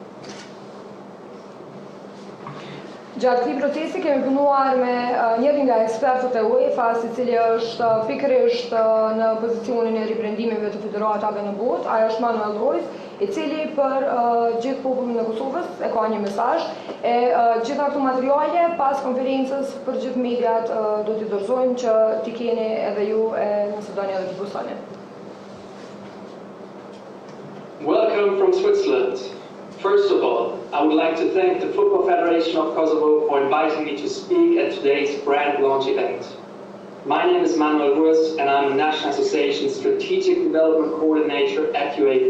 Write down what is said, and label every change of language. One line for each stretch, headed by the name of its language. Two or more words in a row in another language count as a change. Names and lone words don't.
Albanian: Gjatë këtij procesi kemi punuar me njërin nga ekspertët e UEFA-s, i cili është pikërisht në pozicionin e ribrandimeve të federatave në botë, ai është Manuel Royce, i cili për gjithë popullin e Kosovës e ka një mesazh e gjitha këto materiale pas konferencës për gjithë mediat do t'i dorëzojmë që t'i keni edhe ju nëse doni edhe t'i postoni.
English: Welcome from Switzerland. First of all, I would like to thank the Football Federation of Kosovo for inviting me to speak at today's brand launch event. My name is Manuel Ruiz and I'm a National Association Strategic Development Coordinator at UEFA.